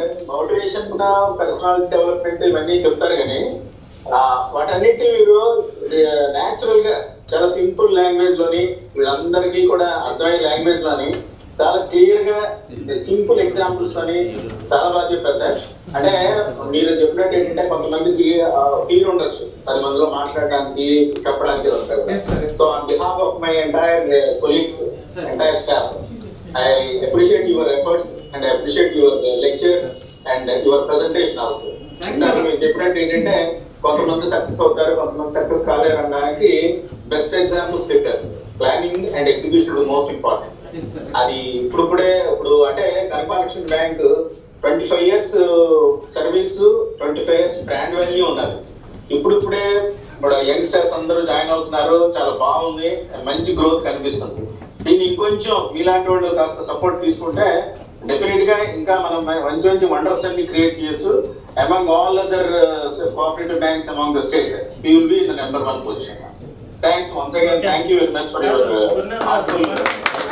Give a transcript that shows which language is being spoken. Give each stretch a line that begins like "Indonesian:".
Telugu: Motivation, personality development ఇవన్నీ చెప్తారు కానీ వాటన్నిటి మీరు న్యాచురల్ గా చాలా సింపుల్ లాంగ్వేజ్ లోని వీళ్ళందరికీ కూడా అర్థమయ్యే లాంగ్వేజ్ లోని చాలా క్లియర్ గా సింపుల్ ఎగ్జాంపుల్స్ లోని చాలా బాగా చెప్పారు సార్. అంటే మీరు చెప్పినట్టు ఏంటంటే కొంతమందికి ఫీల్ ఉండొచ్చు 10 మందిలో మాట్లాడడానికి, చెప్పడానికి ఉంటారు.
English: So on behalf of my entire colleagues, entire staff, I appreciate your efforts and I appreciate your lecture and your presentation also.
Telugu: మీరు చెప్పినట్టు ఏంటంటే కొంతమంది సక్సెస్ అవుతారు, కొంతమంది సక్సెస్ కాలేరు అనడానికి బెస్ట్ ఎగ్జాంపుల్స్ చెప్పారు. Planning and execution most important. అది ఇప్పుడు అంటే కన్ఫాక్షన్ bank 25 years service, 25 years brand value ఉన్నది. ఇప్పుడే యంగ్స్టర్స్ అందరూ జాయిన్ అవుతున్నారు, చాలా బాగుంది, మంచి గ్రోత్ కనిపిస్తుంది. దీన్ని ఇంకొంచెం మీలాంటి వాళ్ళు కాస్త సపోర్ట్ తీసుకుంటే డెఫినెట్ గా ఇంకా మనం మంచి వండర్స్ అన్ని క్రియేట్ చేయొచ్చు.
English: Among all other cooperative banks among the state, we will be in the number 1 position. Thanks once again. Thank you very much for your